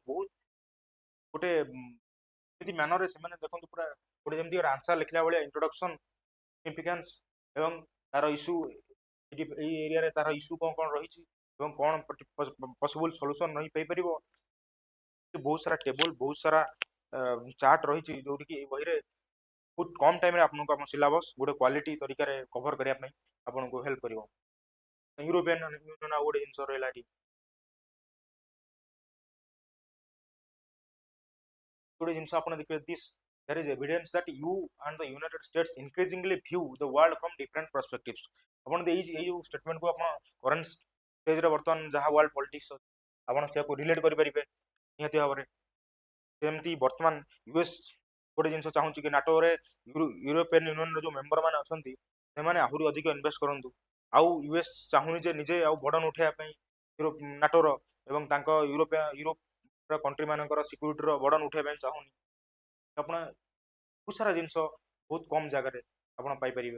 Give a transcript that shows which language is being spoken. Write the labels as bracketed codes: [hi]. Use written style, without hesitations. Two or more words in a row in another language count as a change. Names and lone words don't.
[or] ବହୁତ ଗୋଟେ ଏମିତି ମ୍ୟାନରରେ ସେମାନେ ଦେଖନ୍ତୁ ପୁରା ଗୋଟେ ଯେମିତି ଆନ୍ସର ଲେଖିଲା ଭଳିଆ [en] introduction significance [or] ଏବଂ ତାର ଇସ୍ୟୁ ଏଇ ଏରିଆରେ ତାର ଇସ୍ୟୁ କ'ଣ କ'ଣ ରହିଛି ଏବଂ କ'ଣ [en] possible solution [or] ରହିପାରିବ ବହୁତ ସାରା ଟେବୁଲ ବହୁତ ସାରା ଚାର୍ଟ ରହିଛି ଯୋଉଠିକି ଏଇ ବହିରେ ବହୁତ କମ୍ ଟାଇମରେ ଆପଣଙ୍କୁ ଆମ ସିଲାବସ୍ ଗୋଟେ କ୍ୱାଲିଟି ତରିକାରେ କଭର କରିବା ପାଇଁ ଆପଣଙ୍କୁ ହେଲ୍ପ କରିବ। ୟୁରୋପିଆନ ୟୁନିୟନ ଆଉ ଗୋଟେ ଜିନିଷ ରହିଲା ଏଠି ଗୋଟେ ଜିନିଷ ଆପଣ ଦେଖିବେ [en] This there is evidence that you and the United States increasingly view the world from different perspectives [or] ଆପଣ ଏଇ ଯୋଉ ଷ୍ଟେଟମେଣ୍ଟକୁ ଆପଣ [en] current stage [or] ବର୍ତ୍ତମାନ ଯାହା [en] world politics [or] ଆପଣ ସେଆକୁ ରିଲେଟ୍ କରିପାରିବେ ନିହାତି ଭାବରେ ସେମିତି ବର୍ତ୍ତମାନ ୟୁଏସ୍ ଗୋଟେ ଜିନିଷ ଚାହୁଁଛି କି ନାଟୋରେ ୟୁରୋପିଆନ ୟୁନିୟନର ଯୋଉ ମେମ୍ବର ମାନେ ଅଛନ୍ତି ସେମାନେ ଆହୁରି ଅଧିକ ଇନଭେଷ୍ଟ କରନ୍ତୁ ଆଉ ୟୁଏସ୍ ଚାହୁଁନି ଯେ ନିଜେ ଆଉ ବର୍ଡନ ଉଠେଇବା ପାଇଁ ନାଟୋର ଏବଂ ତାଙ୍କ ୟୁରୋପର କଣ୍ଟ୍ରି ମାନଙ୍କର ସିକ୍ୟୁରିଟିର ବର୍ଡନ ଉଠେଇବା ପାଇଁ ଚାହୁଁନି ଆପଣ ବହୁତ ସାରା ଜିନିଷ ବହୁତ କମ୍ ଜାଗାରେ ଆପଣ ପାଇପାରିବେ।